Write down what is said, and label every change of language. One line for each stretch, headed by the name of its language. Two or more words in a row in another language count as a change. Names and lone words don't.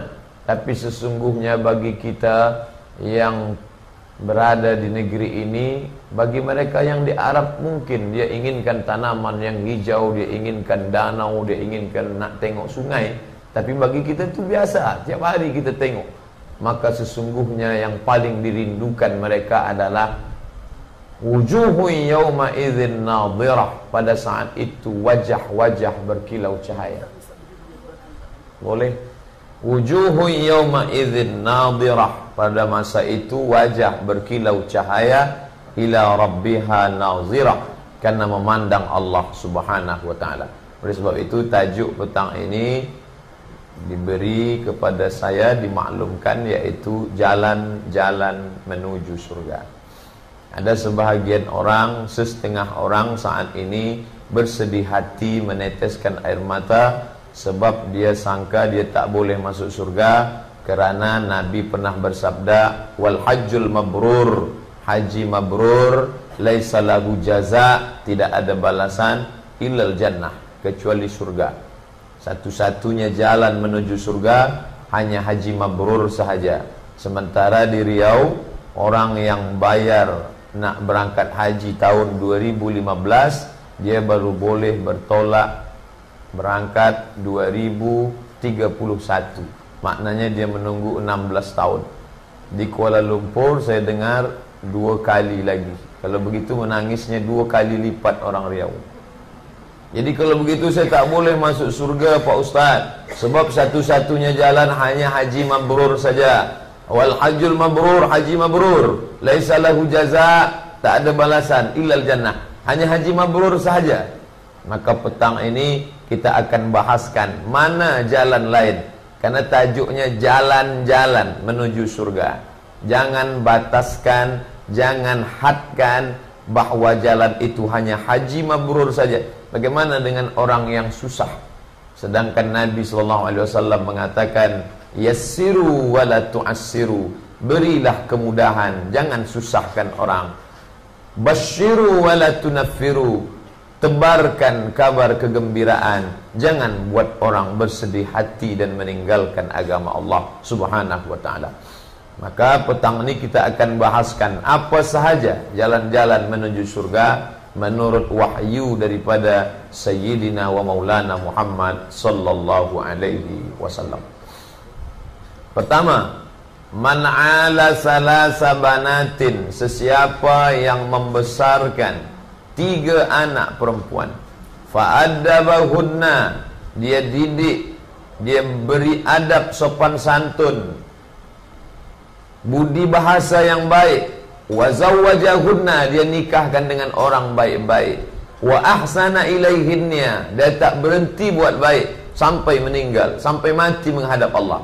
Malay: Tapi sesungguhnya bagi kita yang berada di negeri ini, bagi mereka yang di Arab mungkin dia inginkan tanaman yang hijau, dia inginkan danau, dia inginkan nak tengok sungai. Tapi bagi kita itu biasa, tiap hari kita tengok. Maka sesungguhnya yang paling dirindukan mereka adalah
Arabic: وجوه يومئذ ناضرة,
Malay: pada saat itu wajah-wajah berkilau cahaya. Boleh?
Arabic: وجوه يومئذ ناضرة,
Malay: pada masa itu wajah berkilau cahaya,
Arabic: إلى ربها ناظرة,
Malay: karena memandang Allah
Arabic: سبحانه وتعالى.
Malay: Oleh sebab itu tajuk petang ini diberi kepada saya, dimaklumkan, yaitu jalan-jalan menuju surga. Ada sebahagian orang, setengah orang saat ini bersedih hati, meneteskan air mata, sebab dia sangka dia tak boleh masuk surga kerana Nabi pernah bersabda,
Arabic: والحج المبرور,
Malay: haji mabrur,
Arabic: ليس له جزاء,
Malay: tidak ada balasan,
Arabic: إلا الجنة,
Malay: kecuali surga. Satu-satunya jalan menuju surga hanya haji mabrur sahaja. Sementara di Riau, orang yang bayar nak berangkat haji tahun 2015, dia baru boleh bertolak berangkat 2031. Maknanya dia menunggu 16 tahun. Di Kuala Lumpur saya dengar 2 kali lagi. Kalau begitu menangisnya 2 kali lipat orang Riau. Jadi kalau begitu saya tak boleh masuk surga Pak Ustaz, sebab satu-satunya jalan hanya haji mabrur saja.
Arabic: والحج المبرور,
Malay: haji mabrur
Arabic: ليس له جزاء,
Malay: tak ada balasan
Arabic: إلا الجنة,
Malay: hanya haji mabrur sahaja. Maka petang ini kita akan bahaskan mana jalan lain, karena tajuknya jalan-jalan menuju surga. Jangan bataskan, jangan hadkan bahwa jalan itu hanya haji mabrur saja. Bagaimana dengan orang yang susah? Sedangkan Nabi SAW mengatakan,
Arabic: يسروا ولا تعسروا,
Malay: berilah kemudahan, jangan susahkan orang.
Arabic: بشروا ولا تنفروا,
Malay: tebarkan kabar kegembiraan, jangan buat orang bersedih hati dan meninggalkan agama Allah
Arabic: سبحانه وتعالى.
Malay: Maka petang ini kita akan bahaskan apa sahaja jalan-jalan menuju surga menurut wahyu daripada
Arabic: سيدنا ومولانا
Malay: Muhammad
Arabic: صلى الله عليه وسلم.
Malay: Pertama,
Arabic: من عال ثلاث بنات,
Malay: sesiapa yang membesarkan 3 anak perempuan, fa'addabahunna, dia didik, dia beri adab sopan santun, budi bahasa yang baik,
Arabic: وزوجهن,
Malay: dia nikahkan dengan orang baik-baik,
Arabic: وأحسن إليهن,
Malay: dia tak berhenti buat baik sampai meninggal, sampai mati menghadap Allah.